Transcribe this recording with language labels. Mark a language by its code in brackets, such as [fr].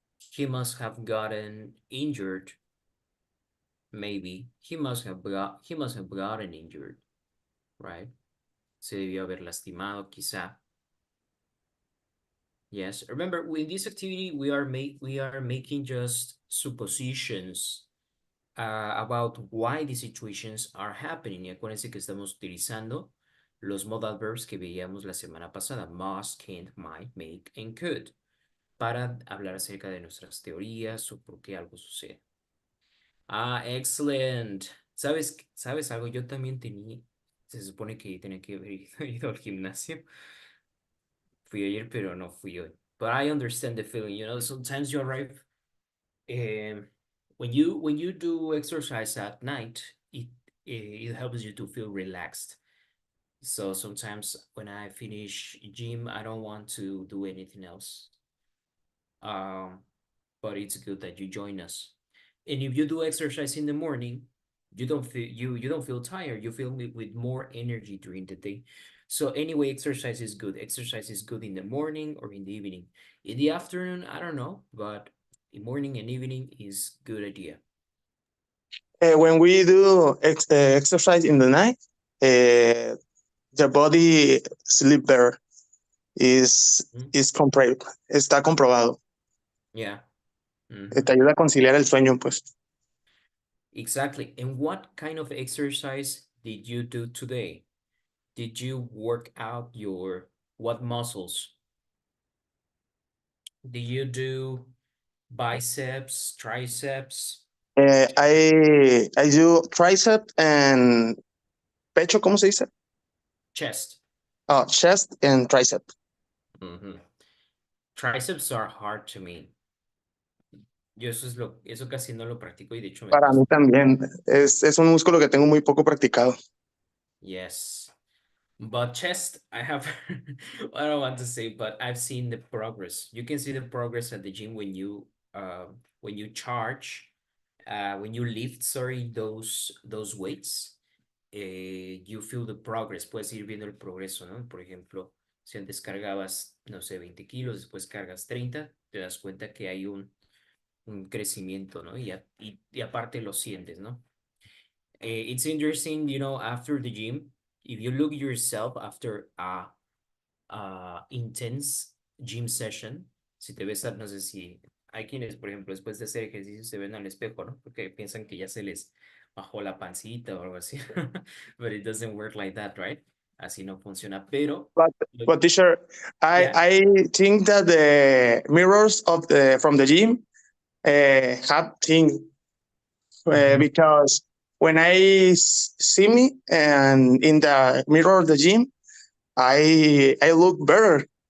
[en] He must have gotten injured. Maybe he must have gotten injured, right? [es] Se debió haber lastimado, quizá. [en] Yes. Remember, with this activity, we are making just suppositions about why these situations are happening. [es] Y acuérdense que estamos utilizando los modal verbs que veíamos la semana pasada, must, can't, might, make, and could, para hablar acerca de nuestras teorías o por qué algo sucede. [en] Ah, excellent. [es] ¿Sabes algo? Yo también se supone que tenía que haber ido al gimnasio. Fui ayer, pero no fui hoy. [en] But I understand the feeling, sometimes you arrive, um, when you do exercise at night, it helps you to feel relaxed. So sometimes when I finish gym, I don't want to do anything else. Um, but it's good that you join us. And if you do exercise in the morning, you don't feel tired. You feel with more energy during the day. So anyway, exercise is good. Exercise is good in the morning or in the evening. In the afternoon, I don't know, but in morning and evening is good idea. When we do exercise in the night, the body sleep better. [es] Es comprobado. Está comprobado. [en] Yeah. [es] Te ayuda a conciliar el sueño, pues. [en] Exactly. And what kind of exercise did you do today? Did you work out what muscles? Did you do biceps, triceps, I do tricep and [es] pecho, ¿cómo se dice? [en] chest? Chest and tricep. Mhm. Triceps are hard to me. [es] Yo eso casi no lo practico y de hecho me Para mí cuesta. también. Es un músculo que tengo muy poco practicado. [en] Yes. But chest, I have, I don't want to say, but I've seen the progress. You can see the progress at the gym when you charge, when you lift, sorry, those weights, you feel the progress. [es] Puedes ir viendo el progreso, ¿no? Por ejemplo, si antes cargabas, no sé, 20 kilos, después cargas 30, te das cuenta que hay un crecimiento, ¿no? Y aparte lo sientes, ¿no? [en] It's interesting, after the gym, if you look yourself after a intense gym session, [es] si te ves, no sé si hay quienes, por ejemplo, después de hacer ejercicio se ven al espejo, ¿no? Porque piensan que ya se les bajó la pancita o algo así. [en] But it doesn't work like that, right? [es] Así no funciona, pero [en] But teacher, yeah. I think that the mirrors from the gym have things because when I see me and in the mirror of the gym, I look better.